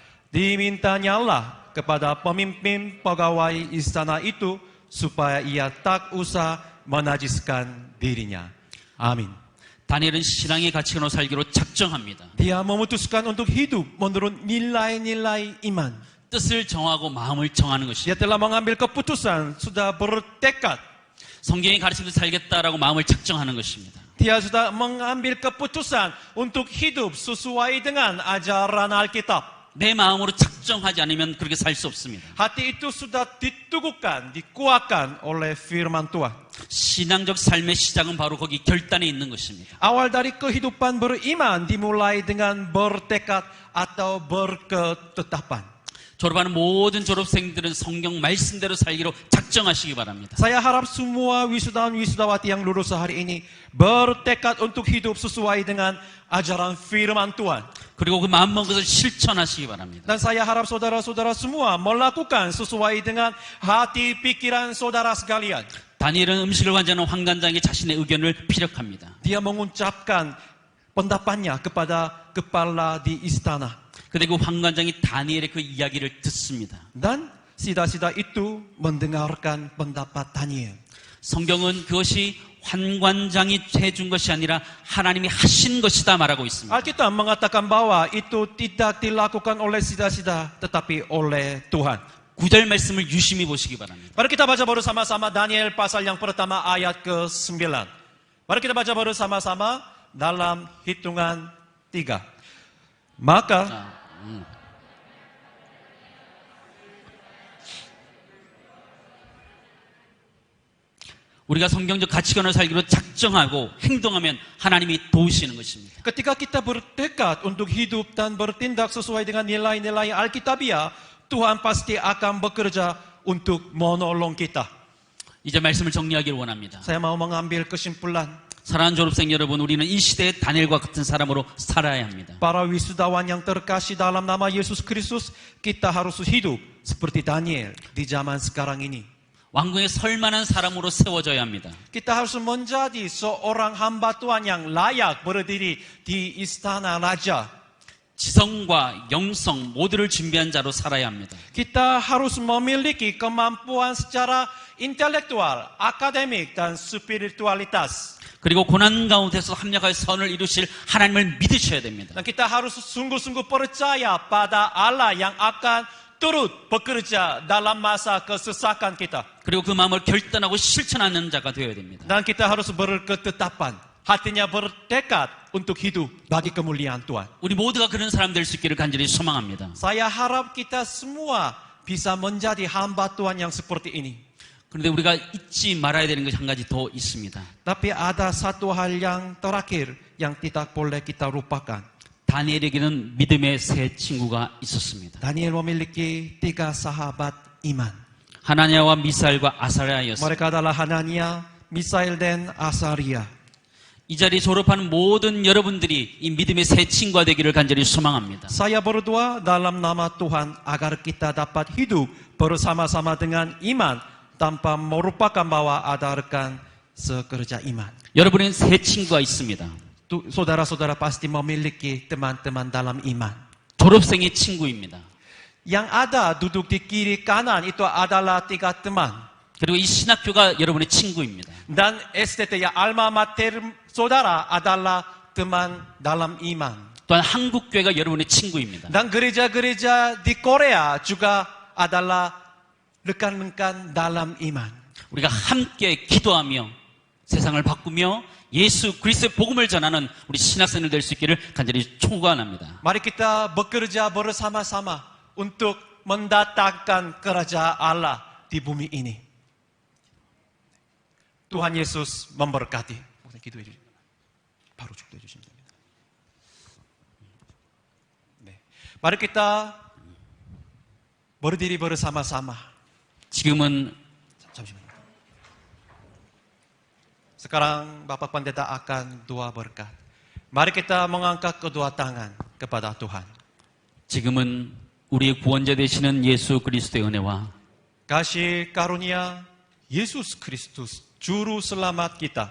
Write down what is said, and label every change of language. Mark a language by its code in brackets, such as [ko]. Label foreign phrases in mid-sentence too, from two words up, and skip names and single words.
[id] Dimintanyalah kepada pemimpin pegawai istana itu supaya ia tak usah menajiskan dirinya. Amin. [ko] 다니엘은 신앙의 가치관으로 살기로 작정합니다. [id] Dia memutuskan untuk hidup menurut nilai-nilai iman. [ko] 뜻을 정하고 마음을 정하는 [id] Dia [ko] 것입니다. [id] telah mengambil keputusan, sudah bertekad. [ko] 성경이 가르치는 대로 살겠다라고 마음을 작정하는 것입니다. [id] Dia sudah mengambil keputusan untuk hidup sesuai dengan ajaran Alkitab. [ko] 내 마음으로 작정하지 않으면 그렇게 살 수 없습니다. [id] Hati itu sudah diteguhkan, dikuatkan oleh firman Tuhan. [ko] 신앙적 삶의 시작은 바로 거기 결단에 있는 것입니다. [id] Awal dari kehidupan beriman dimulai dengan bertekad atau berketetapan. [ko] 졸업하는 모든 졸업생들은 성경 말씀대로 살기로 작정하시기 바랍니다. [id] Saya harap semua wisudawan-wisudawati yang lulus hari ini bertekad untuk hidup sesuai dengan ajaran firman Tuhan. [ko] 그리고 그 마음먹은 것을 실천하시기 바랍니다. [id] Dan saya harap saudara-saudara semua melakukan sesuai dengan hati pikiran saudara sekalian. [ko] 다니엘은 음식을 관장하는 황관장에게 자신의 의견을 피력합니다. [id] Dia mengucapkan pendapatnya kepada kepala di istana. [ko] 그런데 그 황관장이 다니엘의 그 이야기를 듣습니다. [id] Dan sida-sida itu mendengarkan pendapat Daniel. [ko] 성경은 그것이 환관장이 해준 것이 아니라 하나님이 하신 것이다 말하고 있습니다. [id] Alkitab mengatakan bahwa itu tidak dilakukan oleh sida-sida tetapi oleh Tuhan. [ko] 9절 말씀을 유심히 보시기 바랍니다. [id] Mari kita baca bersama-sama Daniel pasal yang pertama ayat ke-9. Mari kita baca bersama-sama dalam hitungan 3. Maka [ko] 우리가 성경적 가치관을 살기로 작정하고 행동하면 하나님이 도우시는 것입니다. [id] ketika kita bertekad untuk hidup dan bertindak sesuai dengan nilai-nilai Alkitabiah, Tuhan pasti akan bekerja untuk menolong kita. [ko] 이제 말씀을 정리하기를 원합니다. [id] Saya mau mengambil kesimpulan. [ko] 사랑하는 졸업생 여러분, 우리는 이 시대의 다니엘과 같은 사람으로 살아야 합니다. [id] Para wisudawan yang terkasih dalam nama Yesus Kristus, kita harus hidup seperti Daniel di zaman sekarang ini. [ko] 왕궁에 설만한 사람으로 세워져야 합니다. [id] Kita harus menjadi seorang hamba Tuhan yang layak berdiri di istana raja. [ko] 지성과 영성 모두를 준비한 자로 살아야 합니다. [id] Kita harus memiliki kemampuan secara intelektual, akademik, dan spiritualitas. [ko] 그리고 고난 가운데서 합력하여 선을 이루실 하나님을 믿으셔야 됩니다. [id] Dan kita harus sungguh-sungguh percaya pada Allah yang akan turut bekerja dalam masa kesesakan kita. [ko] 그리고 그 마음을 결단하고 실천하는 자가 되어야 됩니다. [id] Dan kita harus berketetapan, hatinya bertekad untuk hidup bagi kemuliaan Tuhan. [ko] 우리 모두가 그런 사람 될 수 있기를 간절히 소망합니다. [id] Saya harap kita semua bisa menjadi hamba Tuhan yang seperti ini. [ko] 그런데 우리가 잊지 말아야 되는 것이 한 가지 더 있습니다. [id] Tapi ada satu hal yang terakhir yang tidak boleh kita lupakan. [ko] 다니엘에게는 믿음의 세 친구가 있었습니다. [id] Daniel memiliki 3 sahabat iman. [ko] 하나냐와 미사엘과 아사랴였습니다. [id] Mereka adalah Hanania, Misael, dan Asaria. [ko] 이 자리에 졸업하는 모든 여러분들이 이 믿음의 새 친구가 되기를 간절히 소망합니다. [id] Saya berdoa dalam nama Tuhan agar kita dapat hidup bersama-sama dengan iman tanpa merupakan bahwa ada rekan sekerja iman. [ko] 여러분은 새 친구가 있습니다. [id] Saudara-saudara pasti memiliki teman-teman dalam iman. [ko] 졸업생의 친구입니다. [id] Yang ada duduk di kiri kanan itu adalah 3 teman. [ko] 그리고 이 신학교가 여러분의 친구입니다. [id] Dan STT ya alma mater saudara adalah teman dalam iman. [ko] 또한 한국교회가 여러분의 친구입니다. [id] Dan gereja-gereja di Korea juga adalah rekan-rekan dalam iman. [ko] 우리가 함께 기도하며 세상을 바꾸며 예수 그리스도의 복음을 전하는 우리 신학생들 될 수 있기를 간절히 축원합니다. [id] Mari kita bekerja bersama-sama untuk mendatangkan kerajaan Allah di bumi ini. Tuhan Yesus memberkati. Baru cukup mari kita berdiri bersama-sama. [ko] 지금은 잠시만요. [id] Sekarang Bapak Pendeta akan doa berkat. Mari kita mengangkat kedua tangan kepada Tuhan. [ko] 지금은 우리의 구원자 되시는 예수 그리스도의 은혜와 [id] Kasih karunia Yesus Kristus, Juru Selamat kita,